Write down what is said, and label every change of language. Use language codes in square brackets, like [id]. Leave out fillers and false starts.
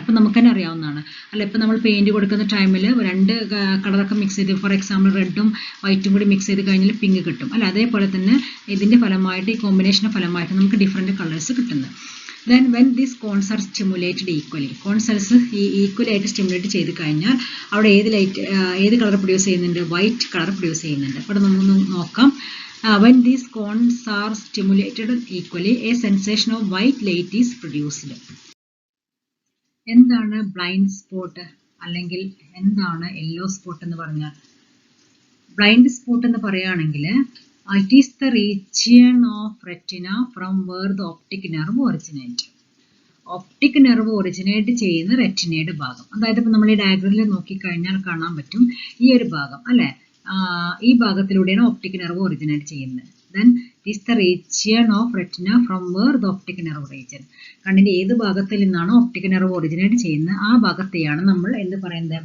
[ml] ഇപ്പൊ നമുക്ക് തന്നെ അറിയാവുന്നതാണ്, അല്ല. ഇപ്പൊ നമ്മൾ പെയിന്റ് കൊടുക്കുന്ന ടൈമിൽ 2 കളറൊക്കെ മിക്സ് ചെയ്ത്, ഫോർ എക്സാമ്പിൾ റെഡും വൈറ്റും കൂടി മിക്സ് ചെയ്ത് കഴിഞ്ഞാൽ പിങ്ക് കിട്ടും, അല്ല. അതേപോലെ തന്നെ ഇതിന്റെ ഫലമായിട്ട്, ഈ കോമ്പിനേഷന്റെ ഫലമായിട്ട് നമുക്ക് ഡിഫറെന്റ് കളേഴ്സ് കിട്ടുന്നത്. [en] Then when these cones are stimulated equally, [ml] cone cells equally ആയിട്ട് സ്റ്റിമുലേറ്റ് ചെയ്ത് കഴിഞ്ഞാൽ അവിടെ ഏത് കളർ പ്രൊഡ്യൂസ് ചെയ്യുന്നുണ്ട്? വൈറ്റ് കളർ പ്രൊഡ്യൂസ് ചെയ്യുന്നുണ്ട്. അപ്പോൾ നമുക്ക് നോക്കാം. [en] When these cones are stimulated equally, a sensation of white light is produced. [ml] എന്താണ് ബ്ലൈൻഡ് സ്പോട്ട് അല്ലെങ്കിൽ എന്താണ് യെല്ലോ സ്പോട്ട് എന്ന് പറഞ്ഞാൽ? ബ്ലൈൻഡ് സ്പോട്ട് എന്ന് പറയുകയാണെങ്കിൽ [en] it is the region of retina from where the optic nerve originates. [ml] Optic nerve originate ചെയ്യുന്ന റെറ്റിനയുടെ ഭാഗം. അതായത് ഇപ്പം നമ്മൾ ഈ ഡയഗ്രാമിൽ നോക്കിക്കഴിഞ്ഞാൽ കാണാൻ പറ്റും ഈ ഒരു ഭാഗം അല്ലേ, ഈ ഭാഗത്തിലൂടെയാണ് ഒപ്റ്റിക് നെർവ് ഒറിജിനേറ്റ് ചെയ്യുന്നത്. [en] Then it is the region of retina from where the optic nerve region. [ml] കണ്ണിൻ്റെ ഏത് ഭാഗത്തിൽ നിന്നാണോ ഒപ്റ്റിക് നെർവ് ഒറിജിനേറ്റ് ചെയ്യുന്നത് ആ ഭാഗത്തെയാണ് നമ്മൾ എന്ത് പറയുന്നത്?